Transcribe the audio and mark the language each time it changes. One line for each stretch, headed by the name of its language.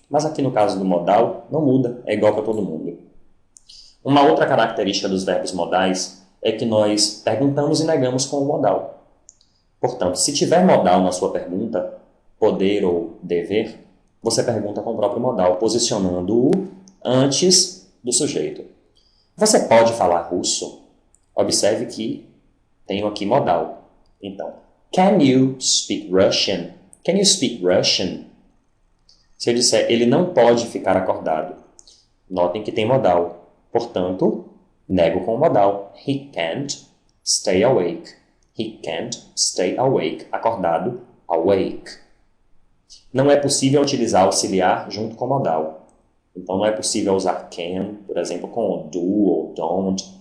Portuguese: Mas aqui no caso do modal, não muda, é igual para todo mundo. Uma outra característica dos verbos modais é que nós perguntamos e negamos com o modal. Portanto, se tiver modal na sua pergunta, poder ou dever, você pergunta com o próprio modal, posicionando-o antes do sujeito. Você pode falar russo? Observe que tenho aqui modal.
English: Então, can you speak Russian? Can you speak Russian?
Portuguese: Se eu disser, ele não pode ficar acordado. Notem que tem modal. Portanto, nego com o modal.
English: He can't stay awake. He can't stay awake.
Portuguese: Acordado, awake. Não é possível utilizar auxiliar junto com modal. Então, não é possível usar can, por exemplo, com do ou don't.